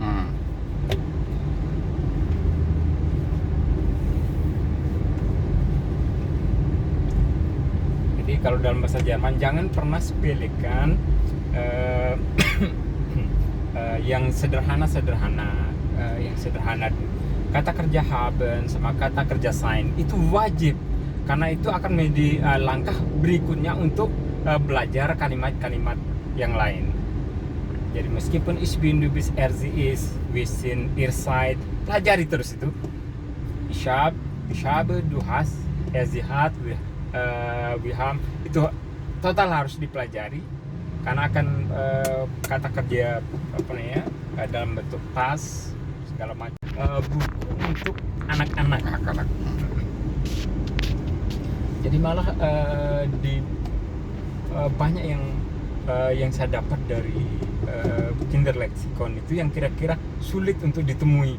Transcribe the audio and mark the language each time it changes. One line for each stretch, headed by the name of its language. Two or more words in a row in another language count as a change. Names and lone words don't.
Indonesian: Jadi kalau dalam bahasa Jerman jangan pernah sepelekan yang sederhana, yang sederhana. Kata kerja haben sama kata kerja sein itu wajib, karena itu akan menjadi langkah berikutnya untuk belajar kalimat-kalimat yang lain. Jadi meskipun
German: ich bin, du bist, er, sie ist, wir sind, ihr seid,
Indonesian: pelajari terus itu.
German: Ich habe, du hast, er, sie hat, wir haben,
Indonesian: itu total harus dipelajari, karena akan kata kerja dalam bentuk tas segala macam, buku untuk anak-anak. Jadi malah banyak yang saya dapat dari Kinderlexikon itu yang kira-kira sulit untuk ditemui.